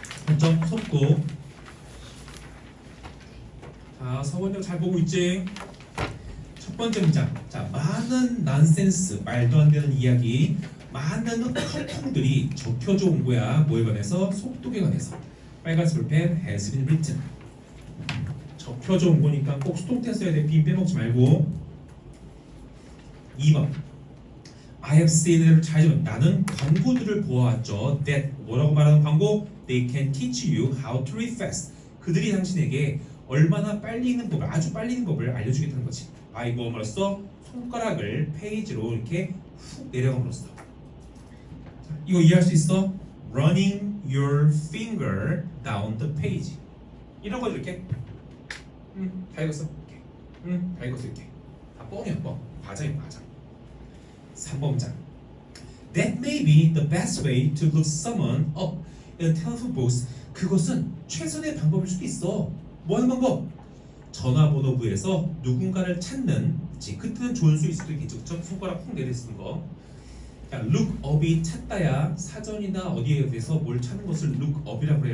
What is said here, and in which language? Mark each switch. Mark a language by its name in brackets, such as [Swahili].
[Korean] 했죠? 속독. 자, 서원영 잘 보고 있지? 첫 번째 문장. 자, 많은 난센스, 말도 안 되는 이야기, 많은 허풍들이 적혀져 온 거야. 뭐에 관해서? 속독에 관해서. 빨간색 볼펜 [English] has been written. [Korean] 적혀져 온 거니까 꼭 수동태 써야 돼. 빈 빼먹지 말고. 2번. [English] I have seen [Korean] 잘 나는 광고들을 보아왔죠. That 뭐라고 말하는 광고? [English] They can teach you how to read fast. [Korean] 그들이 당신에게 얼마나 빨리 읽는 법을, 아주 빨리 읽는 법을 알려주겠다는 거지. I 뭐로써 손가락을 페이지로 이렇게 훅 내려감으로써. 이거 이해할 수 있어? [English] Running your finger down the page. [Korean] 이런 거 이렇게. 다 읽었어. 이렇게. 다 읽었어 이렇게. 다 뻥이야 뻥. 과장이야 과장. 3번 문장. [English] That may be the best way to look someone up in a telephone booth. [Korean] 그것은 최선의 방법일 수도 있어. 뭐 하는 방법? 전화번호부에서 누군가를 찾는, 그 뜻은 좋은 수 있을 수도 있겠죠. 손가락 훅 내려 쓰는 거. 자, look up이 찾다야. 사전이나 어디에 대해서 뭘 찾는 것을 look up이라고 그래.